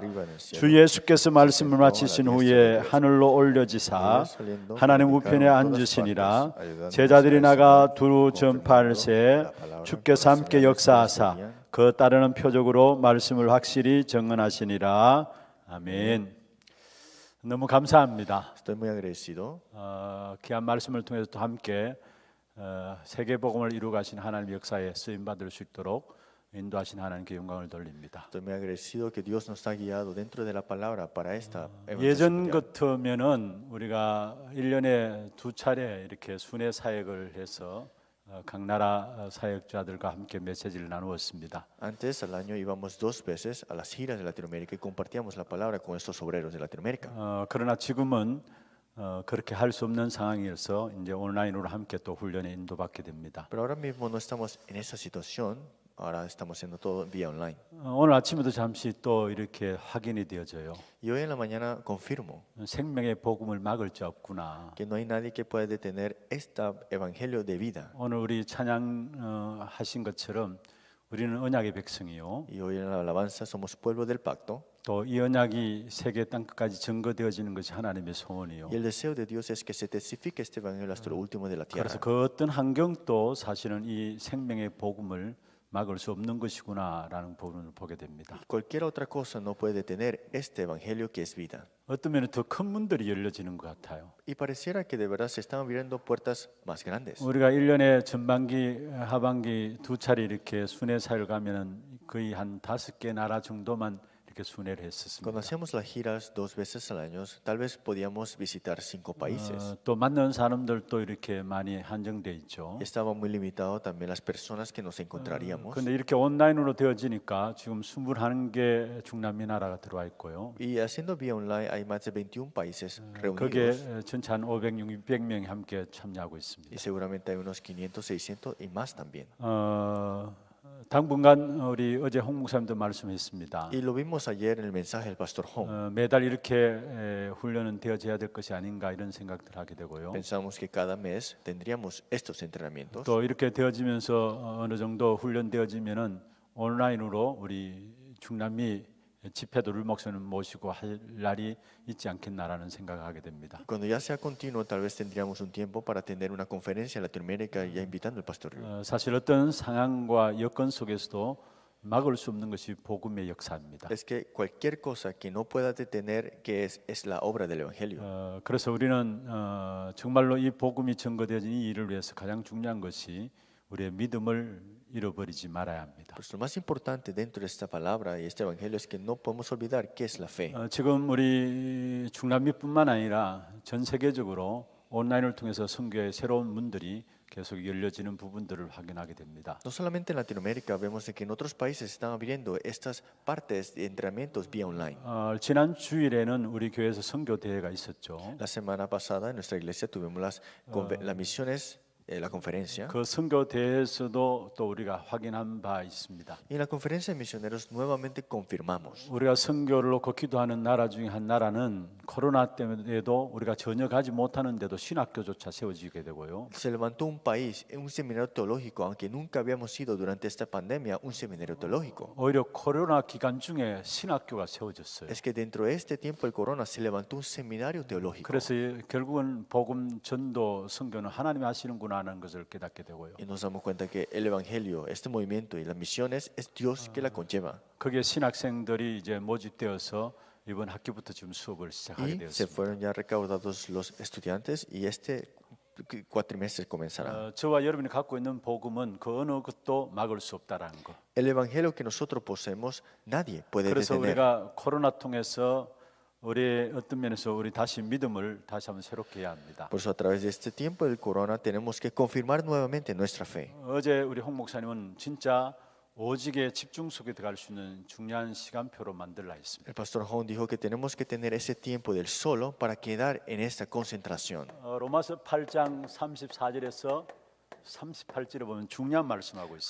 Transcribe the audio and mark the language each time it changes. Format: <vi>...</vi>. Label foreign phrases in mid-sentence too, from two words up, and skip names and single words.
<ko>주 예수께서 말씀을 마치신 후에 하늘로 올려지사 하나님 우편에 앉으시니라. 제자들이 나가 두루 전파할새 주께서 함께 역사하사 그 따르는 표적으로 말씀을 확실히 증언하시니라. 아멘. 너무 감사합니다.</ko> <es>Estoy muy agradecido.</es> <ko>귀한 말씀을 통해서 또 함께 세계 복음을 이루 가신 하나님의 역사에 쓰임 받을 수 있도록 인도하신 하나님께 영광을 돌립니다.</ko> <es>Estoy muy agradecido que Dios nos ha guiado dentro de la palabra para esta</es> <ko>예전</ko> <es>evangelización.</es> <ko>같으면은 우리가 1년에 2차례 이렇게 순회 사역을 해서 각 나라 사역자들과 함께 메시지를 나누었습니다.</ko> <es>Antes al año íbamos 2 veces a las giras de Latinoamérica y compartíamos la palabra con estos obreros de Latinoamérica.</es> <ko>그러나 지금은 그렇게 할 수 없는 상황이어서 이제 온라인으로 함께 또 훈련에 인도받게 됩니다.</ko> <es>Pero ahora mismo no estamos en esa situación. Ahora estamos haciendo todo vía online.</es> <ko>오늘 아침에도 잠시 또 이렇게 확인이 되어져요.</ko> <es>Y hoy en la mañana confirmo</es> <ko>생명의 복음을 막을 자 없구나.</ko> <es>que no hay nadie que pueda detener este evangelio de vida.</es> <ko>오늘 우리 찬양 하신 것처럼 우리는 언약의 백성이요.</ko> <es>Y hoy en la alabanza somos pueblo del pacto.</es> <ko>또 이 언약이 세계 땅끝까지 증거되어지는 것이 하나님의 소원이요.</ko> <es>Y el deseo de Dios es que se testifique este evangelio hasta lo último de la tierra.</es> <ko>그래서 그 어떤 환경도 사실은 이 생명의 복음을 막을 수 없는 것이구나라는 부분을 보게 됩니다.</ko> <es>Y cualquier otra cosa no puede detener este evangelio que es vida.</es> <ko>어떤 면에 더 큰 문들이 열려지는 것 같아요.</ko> <es>Y pareciera que de verdad se están abriendo puertas más grandes.</es> <ko>우리가 1년에 전반기, 하반기 두 차례 이렇게 순회 사역을 가면은 거의 한 5개 나라 정도만 이렇게 순회를 했었습니다.</ko> <es>Cuando hacíamos las giras 2 veces al año, tal vez podíamos visitar 5 países.</es> <ko>또 만난 사람들도 이렇게 많이 한정돼 있죠.</ko> <es>Y estaba muy limitado también las personas que nos encontraríamos.</es> <ko>그런데 이렇게 온라인으로 되어지니까 지금 21개 중남미 나라가 들어와 있고요.</ko> <es>Y haciendo vía online hay más de 21 países</es> <ko>거기에</ko> <es>reunidos.</es> <ko>전체 한 500, 600명이 함께 참여하고 있습니다.</ko> <es>Y seguramente hay unos 500, 600 y más también.</es> <ko>당분간 우리 어제 홍 목사님도 말씀했습니다.</ko> <es>Y lo vimos ayer en el mensaje del pastor Hong.</es> <ko>매달 이렇게 훈련은 되어져야 될 것이 아닌가 이런 생각들 하게 되고요.</ko> <es>Pensamos que cada mes tendríamos estos entrenamientos.</es> <ko>또 이렇게 되어지면서 어느 정도 훈련되어지면은 온라인으로 우리 중남미 집회도 룰 목사님 모시고 할 날이 있지 않겠나라는 생각을 하게 됩니다.</ko> <es>Cuando ya sea continuo, tal vez tendríamos un tiempo para tener una conferencia en Latinoamérica ya invitando al pastor Ryu.</es> <ko>사실 어떤 상황과 여건 속에서도 막을 수 없는 것이 복음의 역사입니다.</ko> <es>Es que cualquier cosa que no pueda detener, que es la obra del evangelio.</es> <ko>그래서 우리는 정말로 이 복음이 증거되어진 이 일을 위해서 가장 중요한 것이 우리의 믿음을 잃어버리지 말아야 합니다.</ko> <es>Pues lo más importante dentro de esta palabra y este evangelio es que no podemos olvidar qué es la fe.</es> <ko>지금 우리 중남미뿐만 아니라 전 세계적으로 온라인을 통해서 선교의 새로운 문들이 계속 열려지는 부분들을 확인하게 됩니다.</ko> <es>No solamente en Latinoamérica, vemos de que en otros países están abriendo estas partes de entrenamientos vía online.</es> <ko>지난 주일에는 우리 교회에서 선교 대회가 있었죠.</ko> <es>La semana pasada en nuestra iglesia tuvimos las misiones, la conferencia.</es> <ko>그 선교 대회에서도 또 우리가 확인한 바 있습니다.</ko> <es>Y en la conferencia de misioneros nuevamente confirmamos.</es> <ko>우리가 선교를 놓고 기도하는 나라 중에 한 나라는 코로나 때문에도 우리가 전혀 가지 못하는데도 신학교조차 세워지게 되고요.</ko> <es>Se levantó un país, un seminario teológico, aunque nunca habíamos ido durante esta pandemia un seminario teológico.</es> <ko>오히려 코로나 기간 중에 신학교가 세워졌어요.</ko> <es>Es que dentro de este tiempo del corona se levantó un seminario teológico.</es> <ko>그래서 결국은 복음 전도 선교는 하나님이 하시는구나 일어나는 것을 깨닫게 되고요.</ko> <es>Y nos damos cuenta que el evangelio, este movimiento y las misiones es Dios que la conlleva.</es> <ko>거기에 신학생들이 이제 모집되어서 이번 학기부터 지금 수업을 시작하게</ko> <es>Y se</es> <ko>되었습니다.</ko> <es>fueron ya recaudados los estudiantes y este cuatrimestre comenzará.</es> <ko>저와 여러분이 갖고 있는 복음은 그 어느 것도 막을 수 없다라는 거.</ko> <es>El evangelio que nosotros poseemos nadie puede</es> <ko>그래서</ko> <es>detener.</es> <ko>우리가 코로나 통해서 우리의 어떤 면에서 우리 다시 믿음을 다시 한번 새롭게 해야 합니다.</ko> <es>Por eso a través de este tiempo del corona tenemos que confirmar nuevamente nuestra fe.</es> <ko>어제 우리 홍 목사님은 진짜 오직의 집중 속에 들어갈 수 있는 중요한 시간표로 만들라 했습니다.</ko> <es>El pastor Hong dijo que tenemos que tener ese tiempo del solo para quedar en esta concentración.</es> <ko>로마서 8장 34절에서 38절에 보면 중요한 말씀하고 있습니다.</ko>